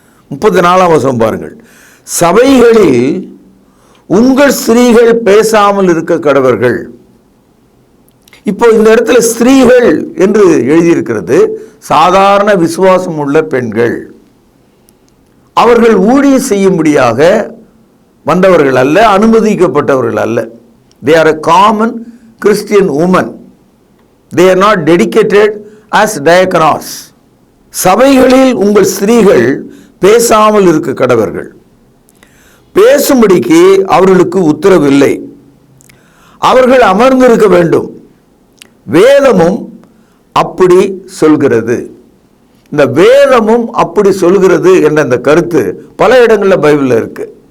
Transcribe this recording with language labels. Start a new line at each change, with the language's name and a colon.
Tamil: 34ஆம் வசனம் பாருங்கள். சபைகளில் உங்கள் ஸ்திரீகள் பேசாமல் இருக்க கடவர்கள். இப்போ இந்த இடத்துல ஸ்திரீகள் என்று எழுதியிருக்கிறது சாதாரண விசுவாசம் உள்ள பெண்கள். அவர்கள் ஊழியம் செய்யும்படியாக வந்தவர்கள் அல்ல, அனுமதிக்கப்பட்டவர்கள் அல்ல.
English: they are a common Christian women. they are not dedicated as diakonos.
Tamil: சபைகளில் உங்கள் ஸ்திரீகள் பேசாமல் இருக்க கடவர்கள். பேசும்படிக்கு அவர்களுக்கு உத்தரவில்லை, அவர்கள் அமர்ந்திருக்க வேண்டும். வேதமும் அப்படி சொல்கிறது. இந்த வேதமும் அப்படி சொல்கிறது என்ற இந்த கருத்து பல இடங்களில் பைபிளில் இருக்கு.